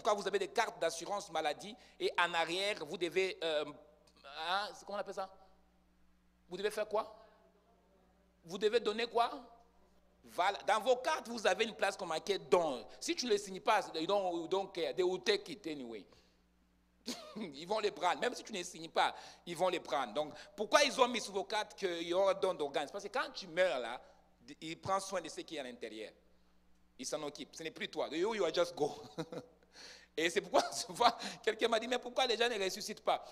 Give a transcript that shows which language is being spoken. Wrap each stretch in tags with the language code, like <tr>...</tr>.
<fr>C'est pourquoi vous avez des cartes d'assurance maladie et en arrière, vous devez, comment on appelle ça? Vous devez faire quoi? Vous devez donner quoi? Dans vos cartes, vous avez une place comme marquée don. Si tu ne les signes pas,</fr> <en>they don't care. They will take it anyway.</en> <fr>Ils vont les prendre. Même si tu ne les signes pas, ils vont les prendre. Donc, pourquoi ils ont mis sur vos cartes qu'il y aura don d'organes? Parce que quand tu meurs là, il prend soin de ce qui est à l'intérieur. Il s'en occupe. Ce n'est plus toi.</fr> <en>You are just go.</en> <fr>Et c'est pourquoi souvent, quelqu'un m'a dit, mais pourquoi les gens ne ressuscitent pas?</fr>